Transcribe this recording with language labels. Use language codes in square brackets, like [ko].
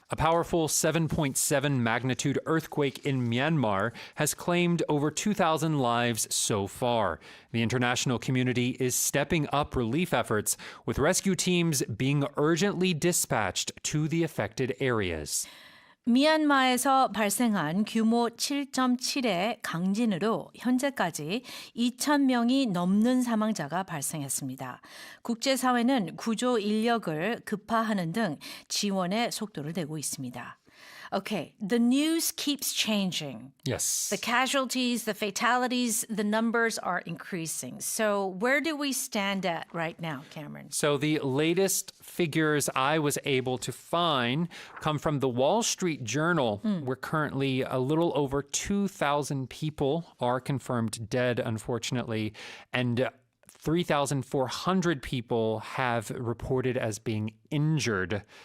[en] A powerful 7.7 magnitude earthquake in Myanmar has claimed over 2,000 lives so far. The international community is stepping up relief efforts, with rescue teams being urgently dispatched to the affected areas. [ko] 미얀마에서 발생한 규모 7.7의 강진으로 현재까지 2,000명이 넘는 사망자가 발생했습니다. 국제사회는 구조 인력을 급파하는 등 지원에 속도를 내고 있습니다. [en] Okay, the news keeps changing. Yes. The casualties, the fatalities, the numbers are increasing. So where do we stand at right now, Cameron? So the latest figures I was able to find come from the Wall Street Journal, where currently a little over 2,000 people are confirmed dead, unfortunately, and 3,400 people have reported as being injured.